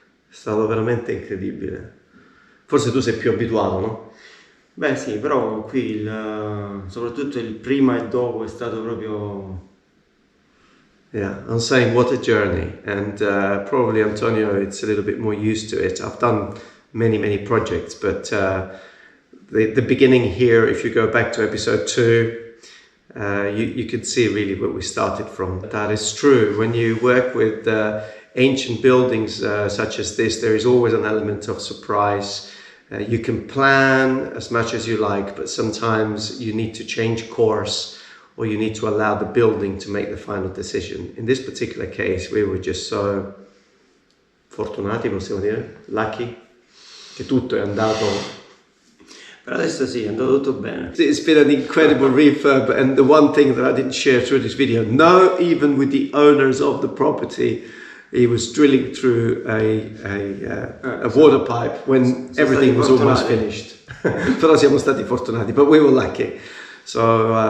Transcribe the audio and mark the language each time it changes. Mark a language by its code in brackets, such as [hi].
[it] È stato veramente incredibile. Forse tu sei più abituato, no? Beh sì, però qui soprattutto il prima e dopo è stato proprio... [en] Yeah, I'm saying what a journey, and probably Antonio it's a little bit more used to it. I've done many projects, but the beginning here, if you go back to episode 2, you can see really where we started from. That is true. When you work with ancient buildings such as this, there is always an element of surprise. You can plan as much as you like, but sometimes you need to change course, or you need to allow the building to make the final decision. In this particular case, we were just so [it] fortunati, possiamo dire, [en] lucky, [it] che tutto è andato. Per adesso sì, è andato tutto bene. [en] It's been an incredible refurb, and the one thing that I didn't share through this video, no, even with the owners of the property, he was drilling through a water pipe when everything was almost finished. [it] Però siamo stati fortunati, [en] but we were lucky. So